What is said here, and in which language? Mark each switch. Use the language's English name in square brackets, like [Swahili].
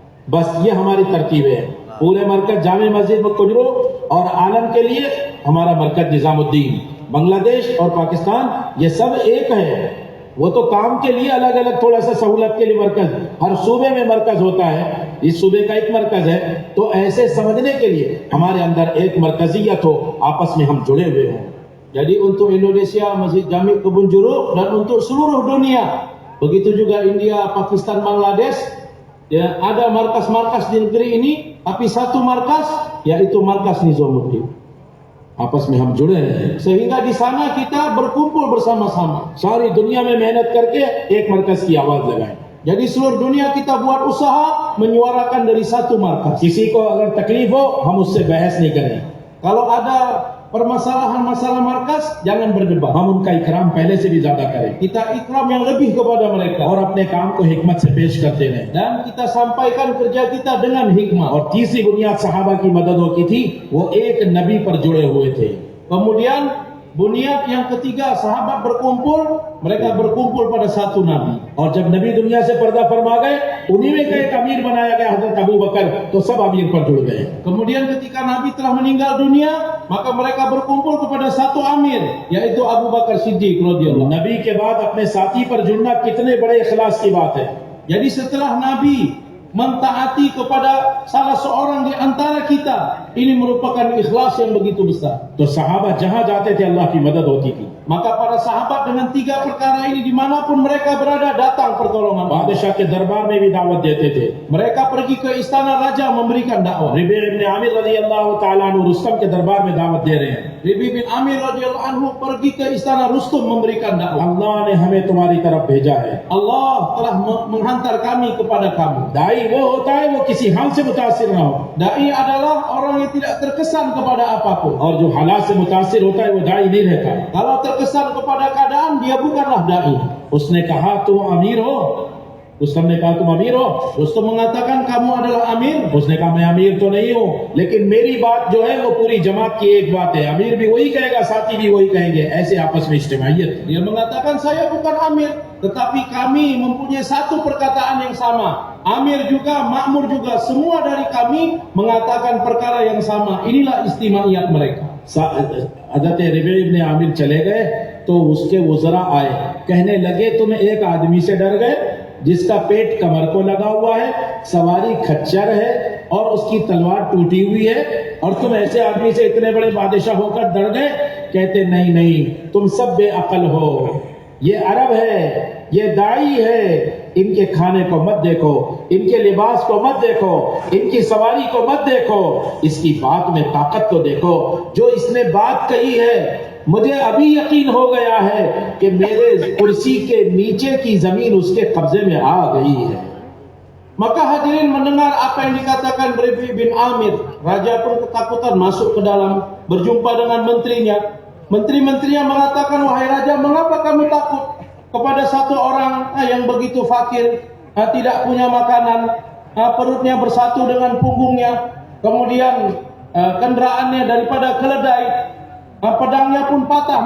[Hindi] बस ये हमारी तरकीब है। पूरे मरकज जामे मस्जिद में कुंजरूप और आलम के लिए हमारा मरकज निजामुद्दीन, बांग्लादेश और पाकिस्तान ये सब एक है। वो तो काम के लिए अलग अलग थोड़ा सा सहूलत के लिए मरकज, हर सूबे में मरकज होता है, इस सूबे का एक मरकज है। तो ऐसे समझने के लिए हमारे अंदर एक मरकजियत हो, आपस में हम जुड़े हुए हों। [Indonesian] Jadi untuk Indonesia Masjid Jami Kebun Jeruk dan untuk seluruh dunia, begitu juga India, Pakistan, Bangladesh, ya, ada markas-markas di negeri ini, tapi satu markas yaitu markas Nizamuddin. [Hindi] आपस में हम जुड़े हैं [Indonesian] sehingga di sana kita berkumpul bersama-sama. [Hindi] सारी दुनिया में मेहनत करके एक मरकज की आवाज लगाएं. [Indonesian] Jadi seluruh dunia kita buat usaha menyuarakan dari satu markas. [Hindi] किसी को अगर तकलीफ हो हम उससे बहस नहीं करें. [Indonesian] Kalau ada permasalahan masalah markas jangan berdebat. [Hindi] हम उनका इकराम पहले से भी ज्यादा करें. [Indonesian] Kita ikram yang lebih kepada mereka [Hindi] और अपने काम को हिकमत से पेश करते रहें. [Indonesian] Dan kita sampaikan kerja kita dengan hikmah. [Hindi] और तीसरी बुनियाद सहाबा की मददों की थी, वो एक नबी पर जुड़े हुए थे. [Indonesian] Kemudian बुनियाद yang ketiga, sahabat berkumpul, mereka berkumpul pada satu nabi. [Hindi] और जब नबी दुनिया से पर्दा फरमा गए, उन्हीं में का एक अमीर बनाया गया हजरत अबू बकर, तो सब अमीर पर जुड़ गए. [Indonesian] Kemudian ketika nabi telah meninggal dunia, maka mereka berkumpul kepada satu amir, yaitu Abu Bakar Siddiq radhiyallahu. [Hindi] नबी के बाद अपने साथी पर जुड़ना कितने बड़े इखलास की बात है. [Indonesian] Jadi setelah nabi mentaati kepada salah seorang di antara kita, ini merupakan ikhlas yang begitu besar. [Hindi] तो sahabat जहां जाते थे अल्लाह की मदद होती थी. [Indonesian] Maka para sahabat dengan tiga perkara ini dimanapun mereka berada datang pertolongan. [Hindi] बादशाह के दरबार में भी दावत देते थे. [Indonesian] Mereka pergi ke istana raja memberikan dakwah. [Hindi] Rabi' bin Amir radhiyallahu ta'ala anhu Rustam के दरबार में दावत दे रहे हैं. [Indonesian] Rabi' bin Amir radhiyallahu anhu pergi ke istana Rustum memberikan dakwah. [Hindi] Allah ने हमें तुम्हारी तरफ भेजा है. [Indonesian] Allah telah menghantar kami kepada kamu. [Hindi] Dai वो होता है वो किसी हाल से मुतासिर ना हो. [Indonesian] Dai adalah orang yang tidak terkesan kepada apapun. [Hindi] और जो हालात से मुतासिर होता है वो दाई नहीं रहता. [Indonesian] Kalau terkesan kepada keadaan dia bukanlah dai. [Hindi] उसने कहा तुम अमीर हो. रुस्तम ने कहा तुम अमीर हो. [Indonesian] रुस्तम mengatakan kamu adalah amir. [Hindi] उसने कहा मैं अमीर तो नहीं हूँ, लेकिन मेरी बात जो है वो पूरी जमात की एक बात है. अमीर भी वही कहेगा, साथी भी वही कहेंगे. ऐसे आपस में इज्तिमाइयत. [Indonesian] Dia mengatakan saya bukan amir, tetapi kami mempunyai satu perkataan yang sama. Amir juga, makmur juga, semua dari kami mengatakan perkara yang sama. Inilah istimaiyat mereka. [Hindi] हज़रत रबीअ इब्न आमिर चले गए तो उसके वज़रा आए, कहने लगे तुम एक आदमी से डर गए जिसका पेट कमर को लगा हुआ है, सवारी खच्चर है और उसकी तलवार टूटी हुई है, और तुम ऐसे आदमी से इतने बड़े बादशाह होकर डर गए. कहते नहीं नहीं, तुम सब बेअक्ल हो. ये अरब है, ये दाई है, इनके खाने को मत देखो, इनके लिबास को मत देखो, इनकी सवारी को मत देखो, इसकी बात में ताकत तो देखो। जो इसने बात कही है, मुझे अभी यकीन हो गया है कि मेरे कुर्सी के नीचे की जमीन उसके कब्जे में आ गई है। [Indonesian] Maka hadirin mendengar apa yang dikatakan Rabi bin Amir. Raja pun ketakutan masuk ke dalam, berjumpa dengan menterinya. Menteri-menterinya mengatakan, wahai raja, mengapa kamu takut kepada satu orang yang begitu fakir, tidak punya makanan, perutnya bersatu dengan punggungnya, kemudian kendaraannya daripada keledai, pedangnya pun patah.